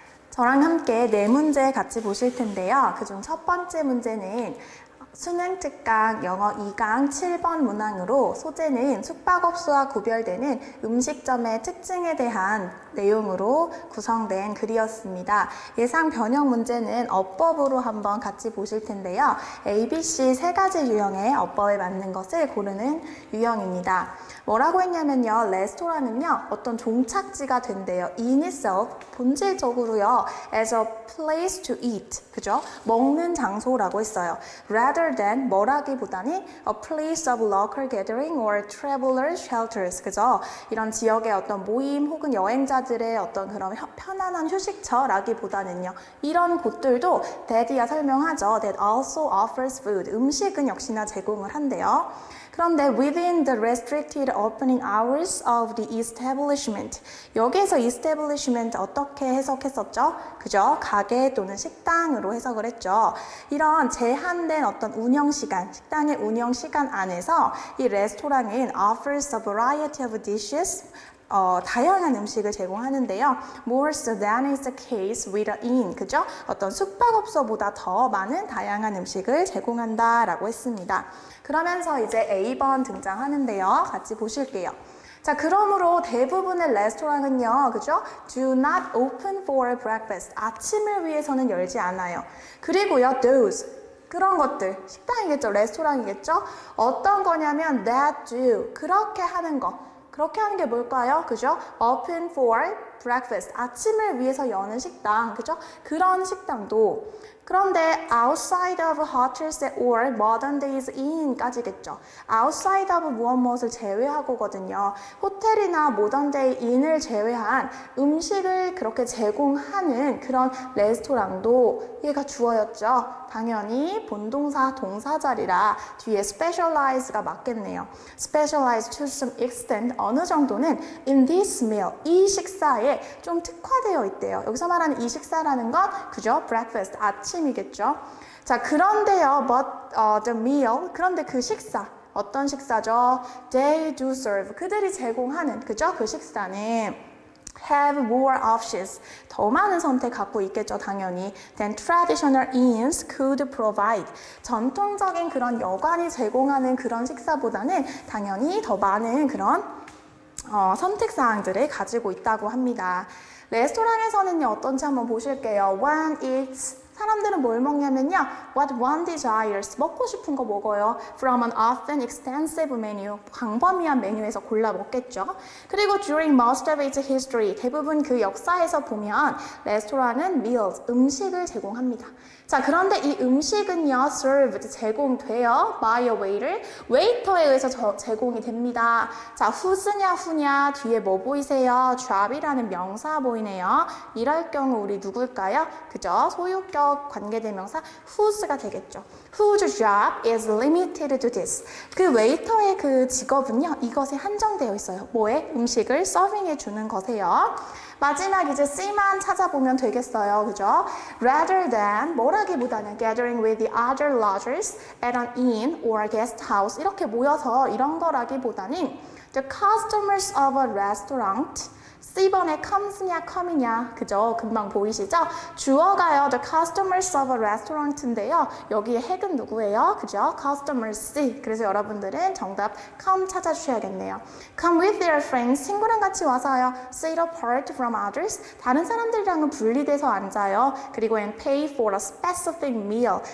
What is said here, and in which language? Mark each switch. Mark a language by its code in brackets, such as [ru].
[ko] 저랑 함께 네 문제 같이 보실 텐데요. 그중 첫 번째 문제는 수능 특강 영어 2강 7번 문항으로 소재는 숙박업소와 구별되는 음식점의 특징에 대한 내용으로 구성된 글이었습니다. 예상 변형 문제는 어법으로 한번 같이 보실 텐데요. ABC 세 가지 유형의 어법에 맞는 것을 고르는 유형입니다. 뭐라고 했냐면요. 레스토랑은요. 어떤 종착지가 된대요. [en] In itself, [ko] 본질적으로요. [en] As a place to eat, [ko] 그죠? 먹는 장소라고 했어요. [en] Rather than, [ko] 뭐라기보다는 [en] a place of local gathering or traveler shelters, [ko] 그죠? 이런 지역의 어떤 모임 혹은 여행자들의 어떤 그런 편안한 휴식처라기보다는요. 이런 곳들도 that이야 설명하죠. [en] That also offers food, [ko] 음식은 역시나 제공을 한대요. [en] 그런데 within the restricted opening hours of the establishment, [ko] 여기에서 establishment 어떻게 해석했었죠? 그죠? 가게 또는 식당으로 해석을 했죠. 이런 제한된 어떤 운영시간, 식당의 운영시간 안에서 이 레스토랑은 [en] offers a variety of dishes, [ko] 다양한 음식을 제공하는데요. [en] More so than is the case with an inn, [ko] 그죠? 어떤 숙박업소보다 더 많은 다양한 음식을 제공한다라고 했습니다. 그러면서 이제 A번 등장하는데요. 같이 보실게요. 자, 그러므로 대부분의 레스토랑은요, 그죠? [en] Do not open for breakfast. [ko] 아침을 위해서는 열지 않아요. 그리고요, [en] those. [ko] 그런 것들, 식당이겠죠, 레스토랑이겠죠? 어떤 거냐면 [en] that do, [ko] 그렇게 하는 거. 그렇게 하는 게 뭘까요? 그죠? [en] Open for breakfast. [ko] 아침을 위해서 여는 식당. 그죠? 그런 식당도. 그런데 [en] outside of hotels or modern days in까지겠죠. [ko] outside of 무엇을 제외하고거든요. 호텔이나 [en] modern day in [ko] 을 제외한 음식을 그렇게 제공하는 그런 레스토랑도 얘가 주어였죠. 당연히 본동사 동사자리라 뒤에 specialize가 맞겠네요. [en] specialize to some extent, [ko] 어느 정도는 [en] in this meal, [ko] 이 식사에 좀 특화되어 있대요. 여기서 말하는 이 식사라는 건 그죠? breakfast, 아침이겠죠. 자, 그런데요, [en] but the meal, [ko] 그런데 그 식사, 어떤 식사죠? [en] They do serve, [ko] 그들이 제공하는, 그죠? 그 식사는 [en] have more options, [ko] 더 많은 선택 갖고 있겠죠, 당연히. [en] than traditional inns could provide. [ko] 전통적인 그런 여관이 제공하는 그런 식사보다는 당연히 더 많은 그런 선택사항들을 가지고 있다고 합니다. 레스토랑에서는요, 어떤지 한번 보실게요. [en] One eats, [ko] 사람들은 뭘 먹냐면요. [en] What one desires, [ko] 먹고 싶은 거 먹어요. [en] From an often extensive menu, [ko] 광범위한 메뉴에서 골라 먹겠죠. 그리고 [en] during most of its history, [ko] 대부분 그 역사에서 보면 레스토랑은 meals, 음식을 제공합니다. 자, 그런데 이 음식은요, served, 제공돼요. [en] by a waiter, [ko] 웨이터에 의해서 제공이 됩니다. 자, who's냐, who냐, 뒤에 뭐 보이세요? job이라는 명사 보이네요. 이럴 경우 우리 누굴까요? 그죠? 소유격 관계대명사 who's가 되겠죠. [en] Whose job is limited to this. [ko] 그 웨이터의 그 직업은요, 이것에 한정되어 있어요. 뭐에? 음식을 서빙해 주는 것에요. 마지막 이제 C만 찾아보면 되겠어요. 그죠? [en] Rather than, [ko] 뭐라기보다는 [en] gathering with the other lodgers at an inn or guest house, [ko] 이렇게 모여서 이런 거라기보다는 [en] the customers of a restaurant, C번에 comes냐, come이냐, [ko] 그죠? 금방 보이시죠? 주어가요, [en] the customers of a restaurant인데요. [ko] 여기에 핵은 누구예요? 그죠? customers C. 그래서 여러분들은 정답 come 찾아주셔야겠네요. [en] Come with their friends. [ko] 친구랑 같이 와서요. [en] Sit apart from others. [ko] 다른 사람들이랑은 분리돼서 앉아요. 그리고 [en] and pay for a specific meal.